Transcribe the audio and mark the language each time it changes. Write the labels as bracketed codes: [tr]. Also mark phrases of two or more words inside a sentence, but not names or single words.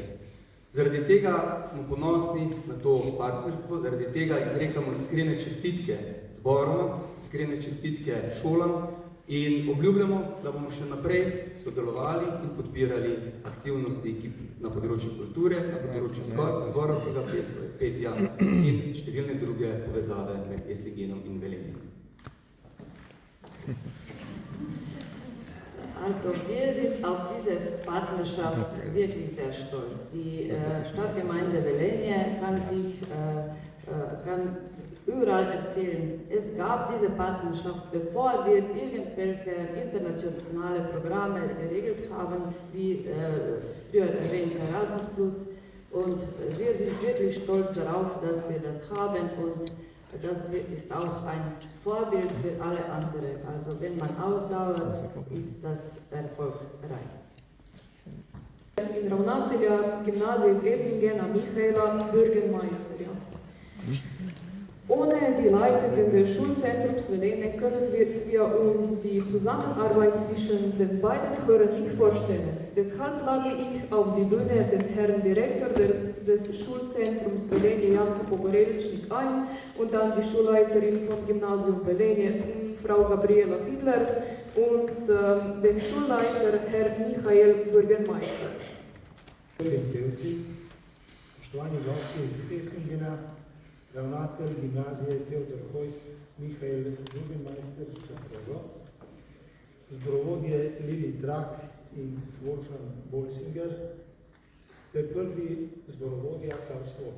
[sl] Zaradi tega smo ponosni na to partnerstvo, zaradi tega izrekamo iskrene čestitke zborom, iskrene čestitke šolam in obljubljamo, da bomo še naprej sodelovali in podpirali aktivnosti na področju kulture, na področju zborovskega petja in številne druge povezave med Eslingenom in Velenjem. [de] Also Also wir sind auf diese Partnerschaft wirklich sehr stolz. Die Stadtgemeinde Velenje kann überall erzählen, es gab diese Partnerschaft, bevor wir irgendwelche internationale Programme geregelt haben, wie früher erwähnt Erasmus+. Und wir sind wirklich stolz darauf, dass wir das haben, und das ist auch ein Vorbild für alle anderen. Also wenn man ausdauert, ist das erfolgreich. [sl] In ravnatelja gimnazije iz Esslingena Michaela Bürgermeister. [de] Ohne die Leitenden des Schulzentrums Velenje können wir uns die Zusammenarbeit zwischen den beiden Chören nicht vorstellen. Deshalb lade ich auf die Bühne den Herrn Direktor des Schulzentrums Velenje, Janko Pogoreličnik, ein, und dann die Schulleiterin vom Gymnasium Velenje, Frau Gabriela Fiedler, und den Schulleiter, Herr Michael Bürgermeister. [sl] Spoštovani gosti iz Esslingena, ravnatelj gimnazije Teodor Hojs, Michael Bürgermeister s soprogo, zborovodje Lili Trak in Wolfgang Bolsinger ter prvi zborovodja Klaus Wolf.